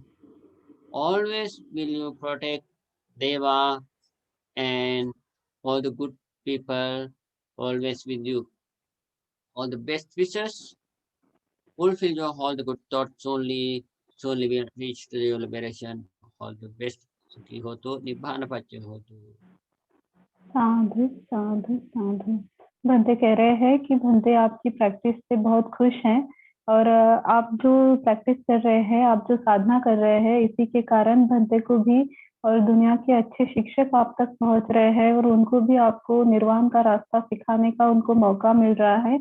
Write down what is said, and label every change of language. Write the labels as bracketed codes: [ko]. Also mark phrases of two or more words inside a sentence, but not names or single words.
[en] Always will you protect Deva and all the good people always with you. All the best wishes. Fulfill your all the good thoughts only. Solely will reach to your liberation. All the best. [pi] Sukhi ho to, Nibbana Pacha ho to. साधु साधु साधु। [hi] भंते कह रहे हैं कि भंते आपकी प्रैक्टिस से बहुत खुश हैं और आप जो प्रैक्टिस कर रहे हैं, आप जो साधना कर रहे हैं, इसी के कारण भंते को भी और दुनिया के अच्छे शिक्षक आप तक पहुंच रहे हैं और उनको भी आपको निर्वाण का रास्ता सिखाने का उनको मौका मिल रहा है।